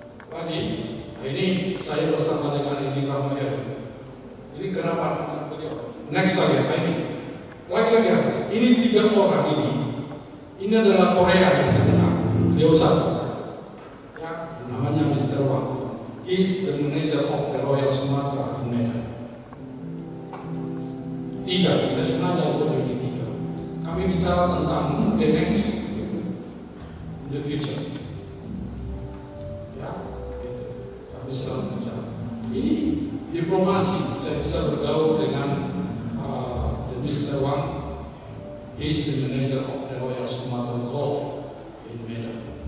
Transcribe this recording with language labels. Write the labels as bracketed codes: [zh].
[id] Lagi, ini saya bersama dengan Edi Rahmayadi. Ini kenapa? Next lagi, ini. Lagi-lagi atas. Ini 3 orang ini adalah Korea yang terkenal. Beliau satu, ya, namanya Mr. Wang. [en] He is the manager of the Royal Sumatra in Medan. [id] 3, saya sengaja foto ini 3. Kami bicara tentang [en] the next, the future. [id] Ya, itu. Kami sedang bicara. Ini diplomasi. Saya bisa bergaul dengan Mr. Wang. [en] He is the manager of the Royal Sumatra Golf in Medan.